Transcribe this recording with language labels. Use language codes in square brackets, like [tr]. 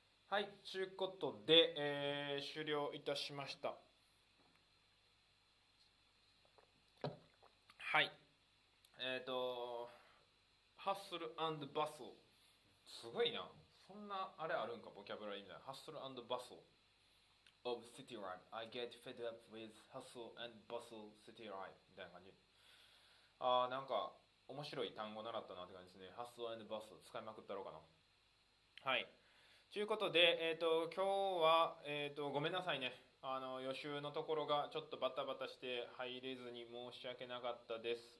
[ja] はい、ということで、終了いたしました。はい。ハッスル&バスル。すごいな。そんなあれあるんか、ボキャブラリーみたいな。ハッスル&バスル of city life. [en] I get fed up with hustle and bustle city life みたいな感じ。 [ja] なんか面白い単語習ったなって感じですね。ハッスル&バスル使いまくったろうかな。はい。ということで、今日は、ごめんなさいね。予習のところがちょっとバタバタして入れずに申し訳なかったです。